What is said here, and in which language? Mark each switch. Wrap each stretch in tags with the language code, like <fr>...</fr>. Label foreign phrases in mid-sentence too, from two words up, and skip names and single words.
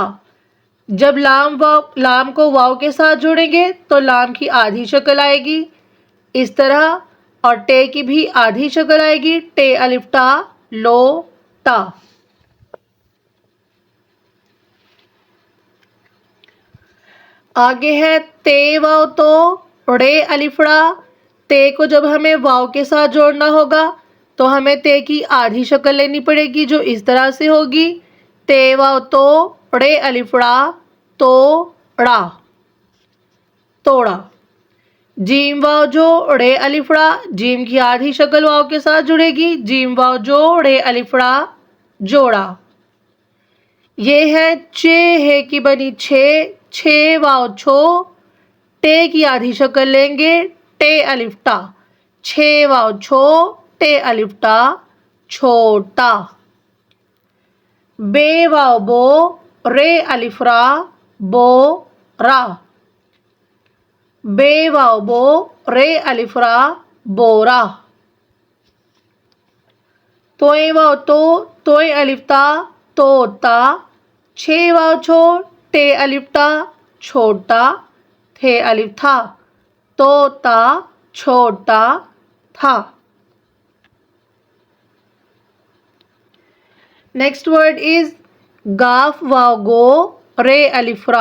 <hi>जब लाम को वाव के साथ जोड़ेंगे तो लाम की आधी शक्ल आएगी इस तरह, और टे की भी आधी शक्ल आएगी, टे अलिफ टा, लो टा। आगे है ते वाव तो, रे अलिफड़ा। ते को जब हमें वाव के साथ जोड़ना होगा तो हमें ते की आधी शक्ल लेनी पड़ेगी जो इस तरह से होगी। ते वाव तो, रे अलिफड़ा, तोड़ा, तोड़ा। जीम वाव जो, रे अलिफड़ा। जीम की आधी शक्ल वाव के साथ जुड़ेगी, जीम वाव जो, रे अलिफड़ा, जोड़ा। ये है चे है की बनी छे, छे वाव छो। टे की आधी शक्ल लेंगे, टे अलिफटा। छे वाव छो, टे अलिफटा, छोटा। बे वाव बो, रे अलिफरा, बोरा। बे वाव बो, रे अलिफरा, बोरा। तोए वाव तो, तोए अलिफता, तोता। छे वाव छो, टे अलिफटा, छोटा। थे अलिफ था, तोता, छोटा था।</hi> <en>next word is</en> <hi>गाफ वाव गो, रे अलिफरा।</hi>